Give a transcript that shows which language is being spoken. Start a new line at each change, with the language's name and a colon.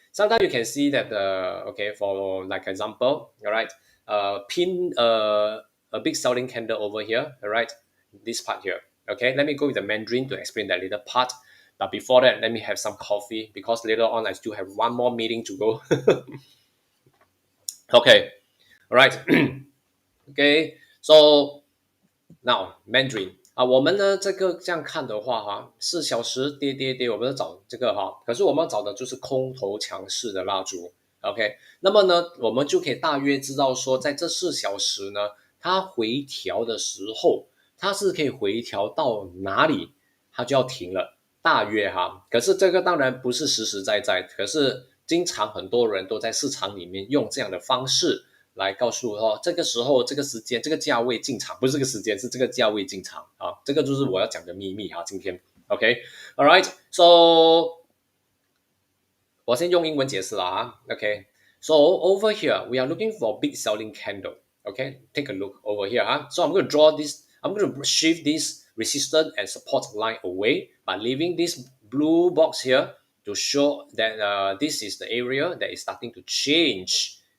English: Sometimes you can see that okay, for like example, all right, pin a big selling candle over here. All right, this part here. Okay, let me go with the Mandarin to explain that little part. But before that, let me have some coffee because later on I still have one more meeting to go. Okay. All right. Okay. So now Mandarin
Chinese: 啊，我们呢这个这样看的话哈，4小时跌跌跌，我们找这个哈，可是我们找的就是空头强势的蜡烛，OK，那么呢，我们就可以大约知道说，在这4小时呢，它回调的时候，它是可以回调到哪里，它就要停了，大约哈。可是这个当然不是实实在在，可是经常很多人都在市场里面用这样的方式。来告诉我这个时候、这个时间、这个价位进场，不是这个时间，是这个价位进场啊，这个就是我要讲的秘密啊。今天 ，OK，
English: All right，so
Chinese: 我先用英文解释了啊。
English: OK，so over here we are looking for big selling candle. Okay, take a look over here. So I'm going to draw this. I'm going to shift this resistance and support line away by leaving this blue box here to show that this is the area that is starting to change.